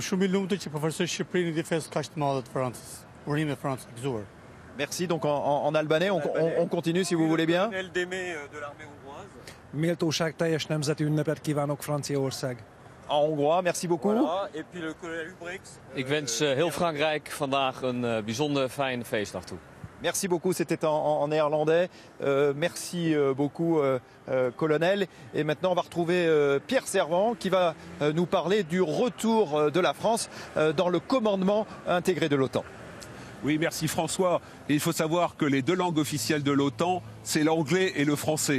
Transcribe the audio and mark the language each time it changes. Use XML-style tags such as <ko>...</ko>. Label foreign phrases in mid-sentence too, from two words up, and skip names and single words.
<fr>Merci, donc en albanais, on continue si vous voulez bien. Le colonel Démé de l'armée hongroise.</fr> <hu>Méltóságteljes nemzeti ünnepet kívánok Franciaország.</hu> <fr>En hongrois, merci beaucoup. Voilà. Et puis le colonel Hubrix.</fr> <nl>Ik wens heel Frankrijk vandaag een bijzonder fijne feestdag toe.</nl> <fr>Merci beaucoup, c'était en néerlandais. Merci beaucoup, colonel. Et maintenant, on va retrouver Pierre Servant qui va nous parler du retour de la France dans le commandement intégré de l'OTAN. Oui, merci François. Et il faut savoir que les 2 langues officielles de l'OTAN, c'est l'anglais et le français.</fr>